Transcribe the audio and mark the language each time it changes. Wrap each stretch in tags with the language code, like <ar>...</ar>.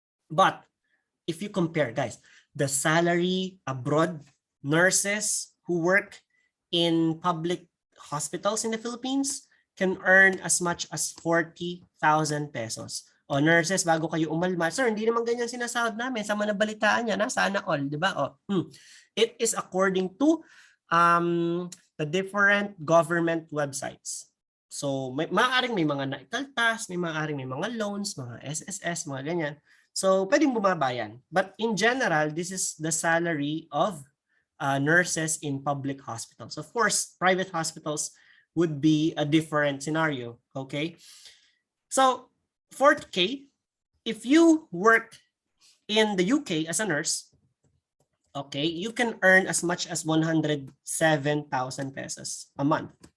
<en>But if you compare, guys, the salary abroad, nurses who work in public hospitals in the Philippines can earn as much as 40,000 pesos.</en> <tl>O nurses, bago kayo umalma, sir, hindi naman ganyan sinasahod namin. Sa manabalitaan niya, sana all, di ba?</tl> <en>It is according to the different government websites.</en> <tl>So, maaaring may mga naikaltas, maaaring may mga loans, mga SSS, mga ganyan. So, pwedeng bumaba yan.</tl> <en>But in general, this is the salary of nurses in public hospitals. Of course, private hospitals would be a different scenario, okay? So, 40K, if you work in the UK as a nurse, okay, you can earn as much as 107,000 pesos a month.</en>